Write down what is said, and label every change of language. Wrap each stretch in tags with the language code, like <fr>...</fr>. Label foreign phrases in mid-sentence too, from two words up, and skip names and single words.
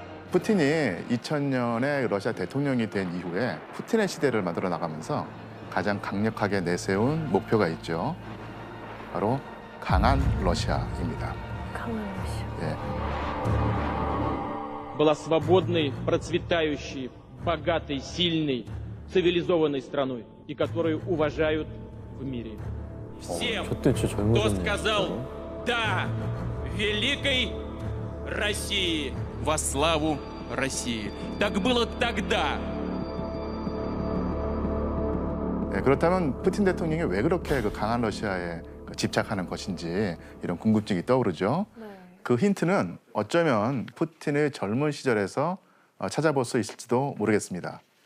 <ko>푸틴이 2000년에 러시아 대통령이 된 이후에 푸틴의 시대를 만들어 나가면서 가장 강력하게 내세운 목표가 있죠. 바로 강한 러시아입니다. 강한 러시아. 예.</ko> <ru>была свободной, процветающей, богатой, сильной, цивилизованной страной, и которую уважают в мире. Всем,</ru> <ko>저때 진짜</ko> <ru>кто</ru> <ko>젊어졌네.</ko> <ru>сказал «да» великой России, во славу России. Так было тогда.</ru> <ko>예, 그렇다면 푸틴 대통령이 왜 그렇게 그 강한 러시아에 집착하는 것인지 이런 궁금증이 떠오르죠. 네. 그 힌트는 어쩌면 푸틴의 젊은 시절에서 찾아볼 수 있을지도 모르겠습니다.</ko>